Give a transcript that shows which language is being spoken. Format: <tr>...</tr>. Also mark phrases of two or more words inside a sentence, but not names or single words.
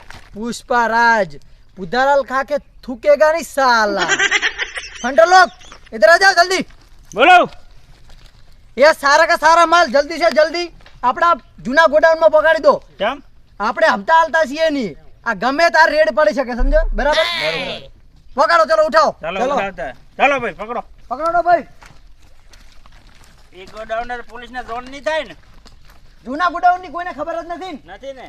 <hi>पुष्पाराज पुधाराल खा के थूकेगा नहीं साला। फंटर लोग इधर आ जाओ जल्दी। बोलो। ये सारा का सारा माल जल्दी से जल्दी अपना जूना गोडाउन में पकड़ी दो।</hi> <gu>કેમ? આપણે હપ્તા હાલતા છીએ નહીં, આ ગમે તાર રેડ પડી શકે, સમજો? બરાબર? પકડો,</gu> <hi>चलो उठाओ.</hi> <gu>ચાલો ઉઠાવતા. ચાલો ભાઈ પકડો. પકડો ભાઈ. એ ગોડાઉનર પોલીસને જોન નહીં થાય ને? જૂના ગોડાઉન ની કોઈને ખબર જ નથી નથી ને?</gu>